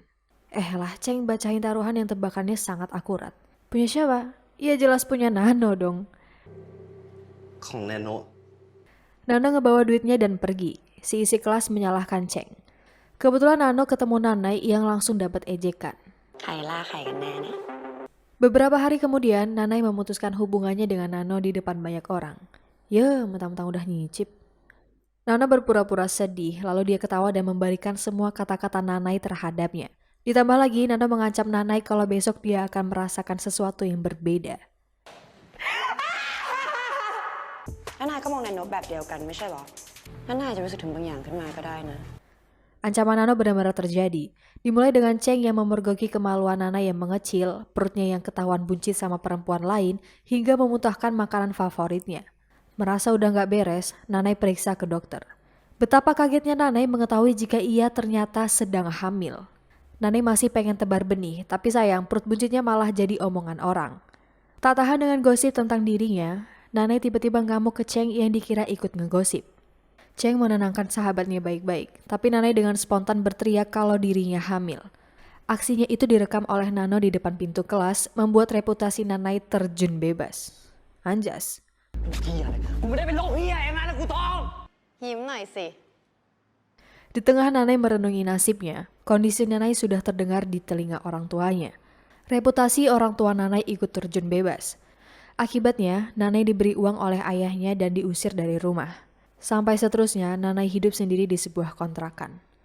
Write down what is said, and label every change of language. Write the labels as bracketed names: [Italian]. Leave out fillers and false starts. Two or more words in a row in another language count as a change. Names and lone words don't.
[Indonesian] Cheng bacain taruhan yang tebakannya sangat akurat. Punya siapa? Iya jelas punya Nano dong. [Thai] ของแนโน [Indonesian] Nano ngebawa duitnya dan pergi. Si isi kelas menyalahkan Cheng. Kebetulan Nano ketemu Nanai yang langsung dapat ejekan. [Thai] ใครล่าใครกันแน่เนี่ย [Indonesian] Beberapa hari kemudian, Nanai memutuskan hubungannya dengan Nano di depan banyak orang. Mentang-mentang udah nyicip. Nano berpura-pura sedih, lalu dia ketawa dan membalikan semua kata-kata Nanai terhadapnya. Ditambah lagi, Nano mengancam Nanai kalau besok dia akan merasakan sesuatu yang berbeda. [Thai] แล้วนายก็มองในโน้ตแบบเดียวกันไม่ใช่หรองั้นนายอาจจะรู้สึกถึงบางอย่างขึ้นมาก็ได้นะ [Indonesian] Ancaman Nano benar-benar terjadi. Dimulai dengan Cheng yang memergoki kemaluan Nana yang mengecil, perutnya yang ketahuan buncit sama perempuan lain, hingga memuntahkan makanan favoritnya. Merasa udah gak beres, Nanai periksa ke dokter. Betapa kagetnya Nanai mengetahui jika ia ternyata sedang hamil. Nanai masih pengen tebar benih, tapi sayang perut buncitnya malah jadi omongan orang. Tak tahan dengan gosip tentang dirinya, Nanai tiba-tiba ngamuk ke Cheng yang dikira ikut ngegosip. Cheng menenangkan sahabatnya baik-baik, tapi Nanai dengan spontan berteriak kalau dirinya hamil. Aksinya itu direkam oleh Nano di depan pintu kelas, membuat reputasi Nanai terjun bebas. Anjas. [Thai] ยิ้มหน่อยสิ [Indonesian] Di tengah Nanai merenungi nasibnya, kondisi Nanai sudah terdengar di telinga orang tuanya. Reputasi orang tua Nanai ikut terjun bebas. Akibatnya, Nanai diberi uang oleh ayahnya dan diusir dari rumah. Sampai seterusnya, Nanai hidup sendiri di sebuah kontrakan.